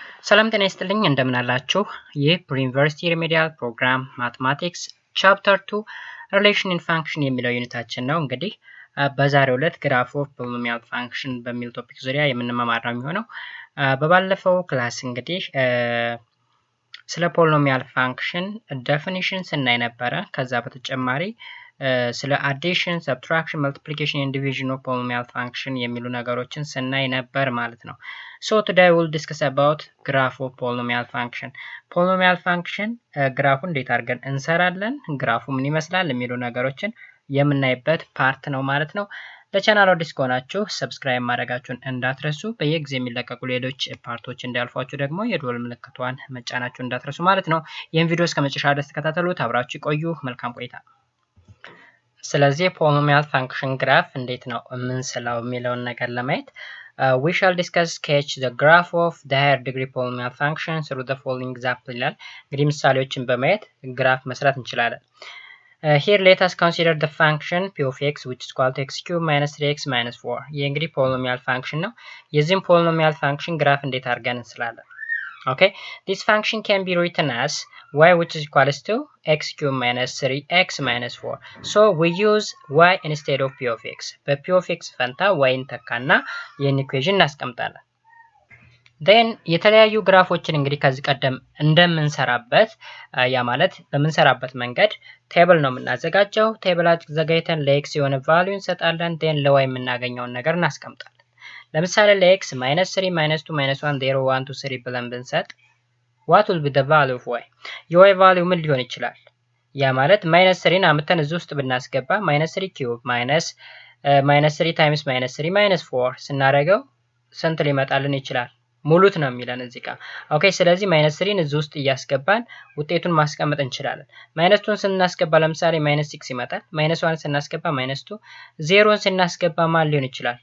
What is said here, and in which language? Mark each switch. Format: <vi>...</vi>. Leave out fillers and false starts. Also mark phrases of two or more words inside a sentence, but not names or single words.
<am>ሰላም ጤና ይስጥልኝ እንደምን አላችሁ? ይህ ዩኒቨርሲቲ</am> <en>remedial program mathematics</en> <am>ቻፕተር 2</am> <en>relation in function</en> <am>የሚለው ዩኒታችን ነው። እንግዲህ በዛሬው ዕለት</am> <en>graph of polynomial function</en> <am>በሚል ቶፒክ ዙሪያ የምንማማር ነው የሚሆነው። በባለፈው ክላስ እንግዲህ ስለ</am> <en>polynomial function definition</en> <am>ስናይ ነበረ። ከዛ በተጨማሪ ስለ</am> <en>addition, subtraction, multiplication and division of polynomial function</en> <am>የሚሉ ነገሮችን ስናይ ነበር ማለት ነው።</am> <en>So today we'll discuss about graph of polynomial function. Polynomial function</en> <am>ግራፉ እንዴት አድርገን እንሰራለን፣ ግራፉ ምን ይመስላል የሚሉ ነገሮችን የምናይበት ፓርት ነው ማለት ነው። ለቻናሉ አዲስ ከሆናችሁ ሰብስክራይብ ማድረጋችሁን እንዳትረሱ፣ በየጊዜው የሚለቀቁ ሌሎች ፓርቶች እንዲያልፏችሁ ደግሞ የደወል ምልክቷን መጫናችሁን እንዳትረሱ ማለት ነው። ይህን ቪዲዮ እስከ መጨረሻ ድረስ ተከታተሉት፣ አብራችሁ ቆዩ። መልካም ቆይታ። ስለዚህ</am> <en>polynomial function graph</en> <am>እንዴት ነው የምንስለው የሚለውን ነገር ለማየት</am> <en>we shall discuss sketch the graph of the higher degree polynomial function through the following example</en> <am>ይላል። እንግዲህ ምሳሌዎችን በማየት ግራፍ መስራት እንችላለን።</am> <en>Here let us consider the function p of x which is equal to x cubed minus 3x minus 4.</en> <am>ይህ እንግዲህ</am> <en>polynomial function</en> <am>ነው። የዚህም</am> <en>polynomial function</en> <am>ግራፍ እንዴት አድርገን እንስላለን?</am> <en>Okay, this function can be written as y which is equals to x cubed minus 3x minus 4. So we use y instead of p of x.</en> <am>በ</am> <en>p of x</en> <am>ፈንታ y እንተካና ይህን ኢኩዌሽን እናስቀምጣለን። then የተለያዩ ግራፎችን እንግዲህ ከዚህ ቀደም እንደምንሰራበት ያ ማለት በምንሰራበት መንገድ ቴብል ነው የምናዘጋጀው። ቴብል አዘጋጅተን ለx የሆነ ቫልዩ እንሰጣለን። then ለy የምናገኘውን ነገር እናስቀምጣለን። ለምሳሌ ለx -3 -2 -1 0 1 2 3 ብለን ብንሰጥ</am> <en>what will be the value of y?</en> <am>የy ቫልዩ ምን ሊሆን ይችላል? ያ ማለት -3ን አምጥተን እዚህ ውስጥ ብናስገባ -3 ኪዩብ -3 ታይምስ -3 -4 ስናደርገው ስንት ሊመጣልን ይችላል? ሙሉት ነው የሚለን እዚህ ጋር። ኦኬ ስለዚህ -3ን እዚህ ውስጥ እያስገባን ውጤቱን ማስቀመጥ እንችላለን። -2ን ስናስገባ ለምሳሌ -6 ይመጣል። -1 ስናስገባ -2፣ 0ን ስናስገባ ማን ሊሆን ይችላል?</am>